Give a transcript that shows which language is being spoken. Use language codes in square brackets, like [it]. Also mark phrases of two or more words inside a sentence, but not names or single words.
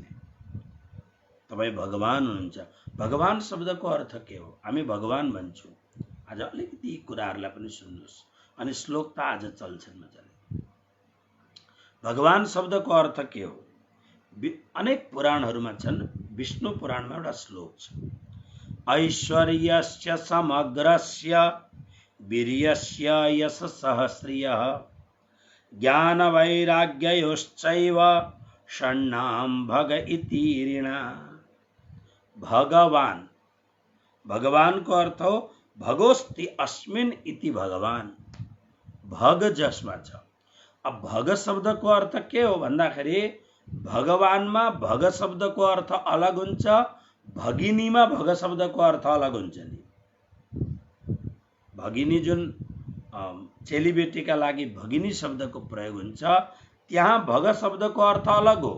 [ne] तपाई भगवान हुनुहुन्छ। भगवान शब्दको अर्थ के हो? हामी भगवान भन्छौँ। आज अलिकति कुराहरूलाई पनि सुन्नुहोस्, अनि श्लोक त आज चल्छन् मजाले। भगवान शब्दको अर्थ के हो? अनेक पुराणहरूमा छन्। विष्णु पुराणमा एउटा श्लोक छ, [sa] ऐश्वर्यस्य समग्रस्य वीर्यस्य यश सहस्रियः ज्ञान वैराग्ययोश्चैव षण्णां भग इति ऋणा। [ne] भगवान, भगवान को अर्थ हो [sa] भगोस्ति अस्मिन् इति भगवान, [ne] भग जसमा छ। अब भग शब्द को अर्थ के हो भन्दाखेरि भगवानमा भग शब्द को अर्थ अलग हुन्छ, भगिनीमा भग शब्द को अर्थ अलग हुन्छ नि। भगिनी जुन चेलीबेटीका लागि भगिनी शब्द को प्रयोग हुन्छ, त्यहाँ भग शब्द को अर्थ अलग हो।